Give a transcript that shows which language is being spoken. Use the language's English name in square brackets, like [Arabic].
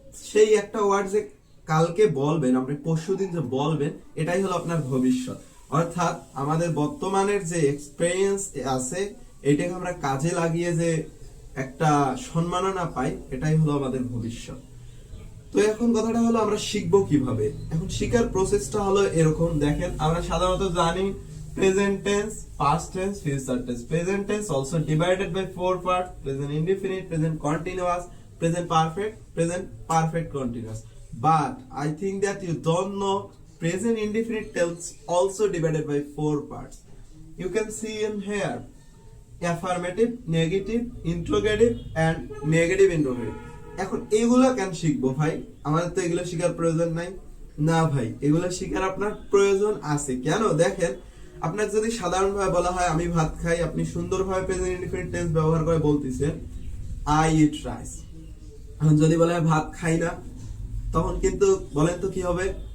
[Bangla] সেই একটা ওয়ার্ড যে কালকে বলবেন, আপনি পরশুদিন যে বলবেন, এটাই হলো আপনার ভবিষ্যৎ। অর্থাৎ আমাদের বর্তমানের যে এক্সপেরিয়েন্স আছে, এটাকে আমরা কাজে লাগিয়ে যে একটা সম্মাননা পাই, এটাই হলো আমাদের ভবিষ্যৎ। তো এখন কথাটা হলো আমরা শিখবো কিভাবে। এখন শিখার প্রসেসটা হলো এরকম। দেখেন, আমরা সাধারণত জানি present tense, past tense, future tense. [English] Present tense also divided by 4 parts: present indefinite, present continuous, present perfect continuous. But I think that you don't know present indefinite tense also divided by 4 parts. You can see in here affirmative, negative, interrogative and negative interrogative. [Bangla] এখন এগুলো কেন শিখবো ভাই? আমাদের তো এগুলো শেখার প্রয়োজন নাই। না ভাই, এগুলো শেখার আপনার প্রয়োজন আছে। কেন? দেখেন, আপনার যদি সাধারণভাবে বলা হয় আমি ভাত খাই, আপনি সুন্দরভাবে প্রেজেন্ট ইনডিফিনিট টেন্স ব্যবহার করে বলতেছেন আই ইট রাইস। এখন যদি বলা হয় ভাত খাই না, তখন কিন্তু বলেন তো কি হবে?